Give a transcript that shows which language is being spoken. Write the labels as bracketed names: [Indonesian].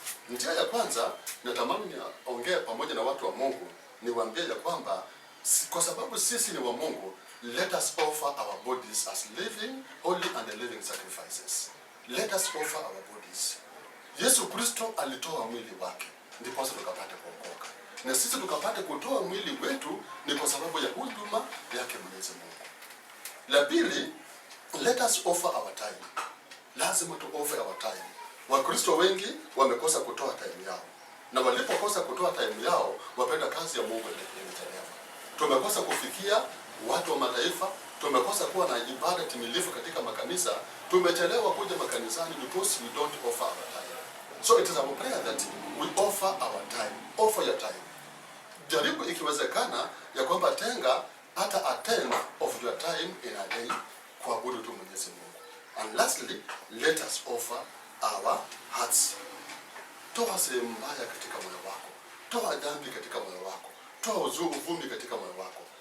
[Swahili] Njia ya kwanza natamani niongee pamoja na watu wa Mungu, niwaambie ya kwamba kwa sababu sisi ni wa Mungu, [English] let us offer our bodies as living, holy and living sacrifices. Let us offer our bodies. [Swahili] Yesu Kristo alitoa mwili wake, ndipo sasa tukapate kuokoka. Na sisi tukapate kutoa mwili wetu ni kwa sababu ya huduma yake Mwenyezi Mungu. La pili, [English] let us offer our time. [Swahili] Lazima tu [English] offer our time. [Swahili] Wakristo wengi wamekosa kutoa time yao. Na walipokosa kutoa time yao, wapenda kazi ya Mungu imechelewa. Tumekosa kufikia watu wa mataifa, tumekosa kuwa na ibada timilifu katika makanisa, tumechelewa kuja makanisani [English] because we don't offer our time. So it is our prayer that we offer our time. Offer your time. [Swahili] Jaribu ikiwezekana ya kwamba tenga hata [English] a tenth of your time in a day [Swahili] kuabudu tu Mwenyezi Mungu. [English] And lastly, let us offer our hearts. [Swahili] Toa sehemu mbaya katika moyo wako. Toa dhambi katika moyo wako. Toa uvumi katika moyo wako.